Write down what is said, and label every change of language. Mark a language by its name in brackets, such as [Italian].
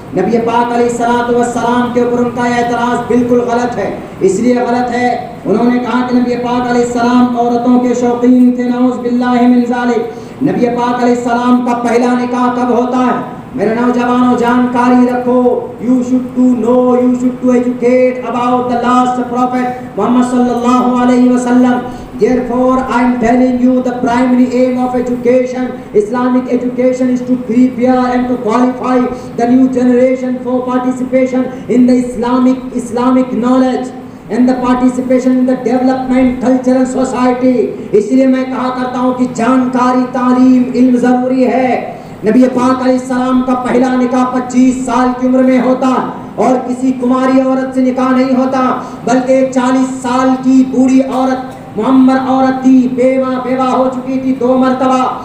[Urdu] نبی پاک علیہ الصلوۃ والسلام کے اوپر ان کا اعتراض بالکل غلط ہے. اس لیے غلط ہے, انہوں نے کہا کہ نبی پاک علیہ السلام عورتوں کے شوقین تھے, [Arabic] نعوذ باللہ من ذالک. [Urdu] نبی پاک علیہ السلام کا پہلا نکاح کب ہوتا ہے؟ میرے نوجوانوں جانکاری رکھو. [English] You should to know, you should to educate about the last prophet Muhammad sallallahu alayhi wa sallam. Therefore I am telling you the primary aim of education, Islamic education, is to prepare and to qualify the new generation for participation in the Islamic knowledge and the participation in the development cultural society. [Urdu] اس لیے میں کہا کرتا ہوں کہ جانکاری, تعلیم, علم ضروری ہے. نبی پاک علیہ السلام کا پہلا نکاح 25 سال کی عمر میں ہوتا, اور کسی کماری عورت سے نکاح نہیں ہوتا, بلکہ 40 سال کی بوڑھی عورت, معمر عورت تھی, بیوہ ہو چکی تھی 2 مرتبہ.